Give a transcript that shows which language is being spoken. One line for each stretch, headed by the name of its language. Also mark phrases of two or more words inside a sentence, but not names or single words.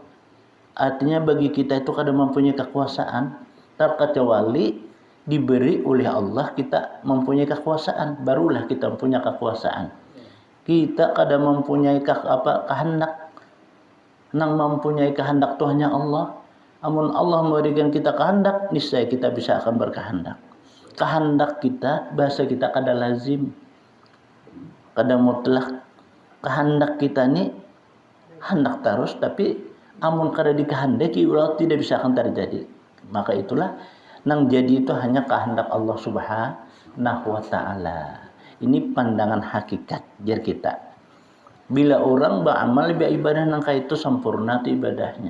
Indonesian: Artinya bagi kita itu kadang mempunyai kekuasaan, terkecuali diberi oleh Allah kita mempunyai kekuasaan, barulah kita mempunyai kekuasaan. Kita kadang mempunyai kehendak, nang mempunyai kehendak Tuhannya Allah. Amun Allah memberikan kita kehendak, niscaya kita bisa akan berkehendak. Kehendak kita, bahasa kita kada lazim, kada mutlak. Kehendak kita ni hendak terus, tapi amun kada dikehendaki ulah tidak bisa akan terjadi. Maka itulah nang jadi itu hanya kehendak Allah
Arabic: Subhanahu wa taala.
Indonesian: Ini pandangan hakikat jar kita. Bila orang beramal ibadah nang itu sempurna tu ibadahnya.